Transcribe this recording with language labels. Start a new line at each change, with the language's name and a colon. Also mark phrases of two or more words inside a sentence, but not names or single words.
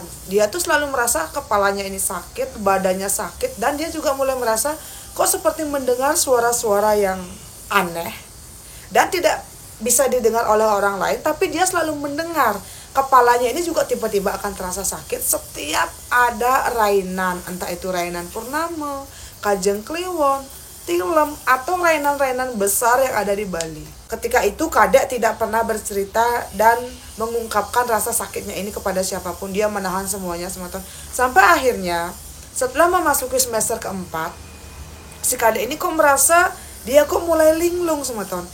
Indonesian: Dia tuh selalu merasa kepalanya ini sakit, badannya sakit, dan dia juga mulai merasa kok seperti mendengar suara-suara yang aneh dan tidak bisa didengar oleh orang lain, tapi dia selalu mendengar. Kepalanya ini juga tiba-tiba akan terasa sakit setiap ada rainan, entah itu rainan purnama, kajeng kliwon, tilem, atau rainan-rainan besar yang ada di Bali. Ketika itu Kadek tidak pernah bercerita dan mengungkapkan rasa sakitnya ini kepada siapapun. Dia menahan semuanya semeton. Sampai akhirnya setelah memasuki semester keempat, si Kadek ini kok merasa dia kok mulai linglung semeton.